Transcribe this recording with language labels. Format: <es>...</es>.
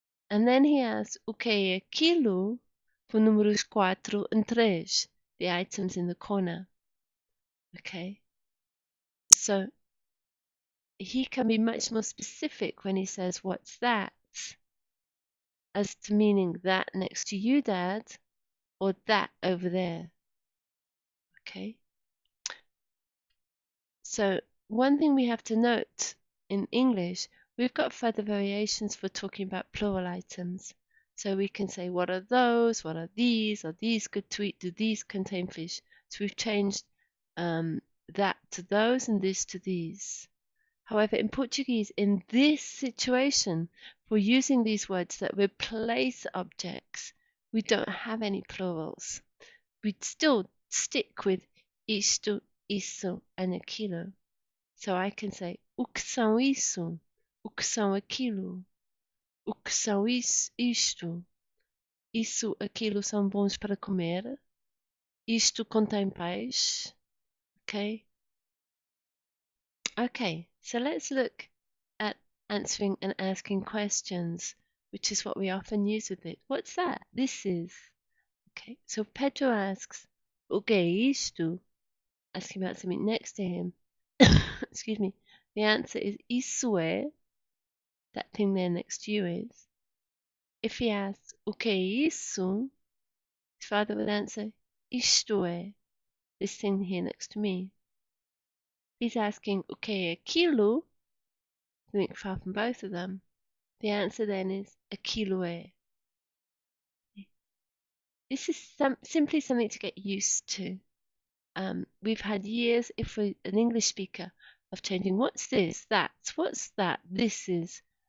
<en>And then he asks,</en> <pt>o que é aquilo?</pt> <en>For números 4 and 3, the items in the corner. Okay, so he can be much more specific when he says, what's that? As to meaning that next to you, Dad, or that over there. Okay, so one thing we have to note in English, we've got further variations for talking about plural items. So we can say, what are those? What are these? Are these good to eat? Do these contain fish? So we've changed that to those and this to these. However, in Portuguese, in this situation, for using these words that replace objects, we don't have any plurals. We'd still stick with isto, isso, and aquilo. So I can say,</en> <pt>o que são isso? O que são aquilo? O que são isto? Isso, aquilo são bons para comer? Isto contém peixe? Okay?</pt> <en>Okay, so let's look at answering and asking questions, which is what we often use with it. What's that? This is. Okay, so Pedro asks,</en> <pt>o que é isto?</pt> <en>Asking about something next to him. Excuse me. The answer is</en> <pt>isso é.</pt> <en>That thing there next to you is. If he asks,</en> <pt>o que é isso?</pt> <en>His father would answer,</en> <pt>isto é.</pt> <en>This thing here next to me. He's asking,</en> <pt>o que é aquilo?</pt> <en>Something far from both of them. The answer then is</en> <pt>aquilo é.</pt> <en>This is simply something to get used to. We've had years, if we're an English speaker, of changing what's this, that's, what's that, this is.</en>